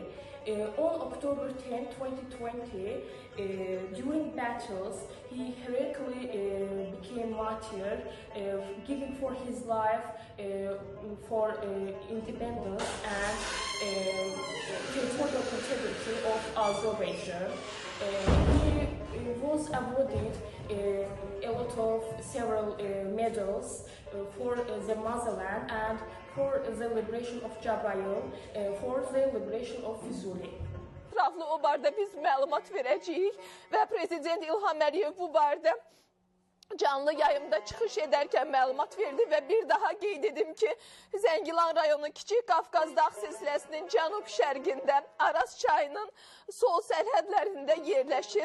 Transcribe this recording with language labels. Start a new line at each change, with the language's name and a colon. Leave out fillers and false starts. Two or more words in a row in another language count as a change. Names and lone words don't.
English: On October 10, 2020, during battles, he heroically became martyr, giving for his life for independence and territorial integrity of Azerbaijan. He was awarded a lot of several medals for the motherland and for the liberation of Jabrayil, for the liberation of Fizuli.
Azerbaijani: Ətraflı o barədə biz məlumat verəcəyik və Prezident İlham Əliyev bu barədə canlı yayımda çıxış edərkən məlumat verdi və bir daha qeyd edim ki, Zəngilan rayonu Kiçik Qafqaz dağ silsiləsinin cənub-şərqində Araz çayının sol sərhədlərində yerləşir.